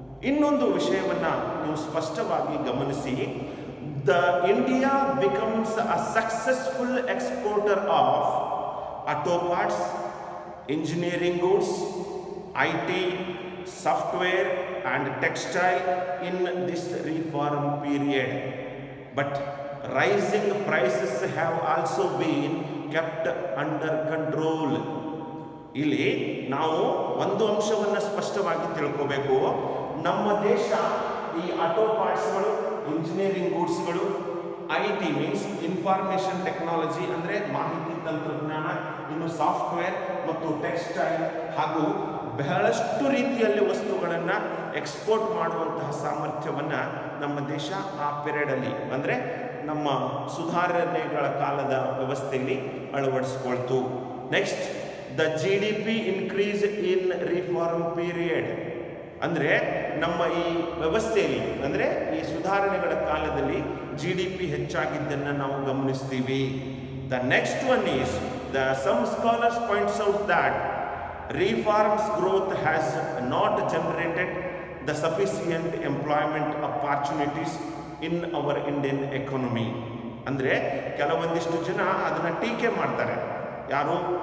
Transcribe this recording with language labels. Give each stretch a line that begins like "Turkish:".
Kannada: ಇನ್ನೊಂದು ವಿಷಯವನ್ನು ನೀವು ಸ್ಪಷ್ಟವಾಗಿ ಗಮನಿಸಿ,
English: The India becomes a successful exporter of auto parts, engineering goods, IT, software and textile in this reform period. But rising prices have also been kept under control.
Kannada: ಇಲ್ಲಿ ನಾವು ಒಂದು ಅಂಶವನ್ನು ಸ್ಪಷ್ಟವಾಗಿ ತಿಳ್ಕೋಬೇಕು. ನಮ್ಮ ದೇಶ ಈ auto ಪಾರ್ಟ್ಸ್ಗಳು, engineering ಗೂಡ್ಸ್ಗಳು, IT
English: means information technology
Kannada: ಅಂದರೆ ಮಾಹಿತಿ ತಂತ್ರಜ್ಞಾನ, ಇನ್ನು ಸಾಫ್ಟ್ವೇರ್ ಮತ್ತು ಟೆಕ್ಸ್ಟೈಲ್ ಹಾಗೂ ಬಹಳಷ್ಟು ರೀತಿಯಲ್ಲಿ ವಸ್ತುಗಳನ್ನು ಎಕ್ಸ್ಪೋರ್ಟ್ ಮಾಡುವಂತಹ ಸಾಮರ್ಥ್ಯವನ್ನು ನಮ್ಮ ದೇಶ ಆ ಪೀರಿಯಡಲ್ಲಿ ಅಂದರೆ ನಮ್ಮ ಸುಧಾರಣೆಗಳ ಕಾಲದ ವ್ಯವಸ್ಥೆಯಲ್ಲಿ ಅಳವಡಿಸ್ಕೊಳ್ತು.
English: next, the GDP increase in reform period
Kannada: ಅಂದರೆ ನಮ್ಮ ಈ ವ್ಯವಸ್ಥೆಯಲ್ಲಿ ಅಂದರೆ ಈ ಸುಧಾರಣೆಗಳ ಕಾಲದಲ್ಲಿ GDP ಹೆಚ್ಚಾಗಿದ್ದನ್ನು ನಾವು ಗಮನಿಸ್ತೀವಿ.
English: The next one is some scholars points out that reforms growth has not generated the sufficient employment opportunities in our Indian economy.
Kannada: ಅಂದರೆ ಕೆಲವೊಂದಿಷ್ಟು ಜನ ಅದನ್ನು ಟೀಕೆ ಮಾಡ್ತಾರೆ. ಯಾರು?